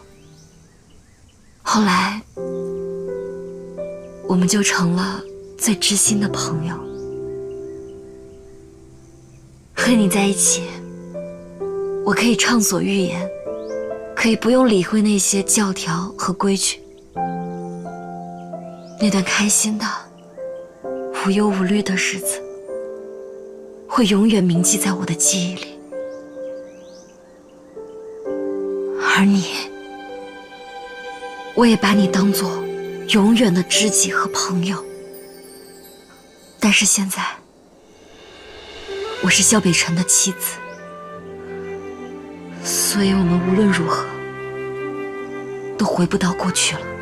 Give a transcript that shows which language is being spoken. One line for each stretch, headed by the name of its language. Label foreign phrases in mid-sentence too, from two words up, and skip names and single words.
Chinese: 後來，我們就成了最知心的朋友。和你在一起，我可以暢所欲言，可以不用理會那些教條和規矩。那段開心的、無憂無慮的日子，會永遠銘記在我的記憶裡。而你，我也把你當作永遠的知己和朋友。但是現在，我是蕭北辰的妻子，所以我們無論如何都回不到過去了。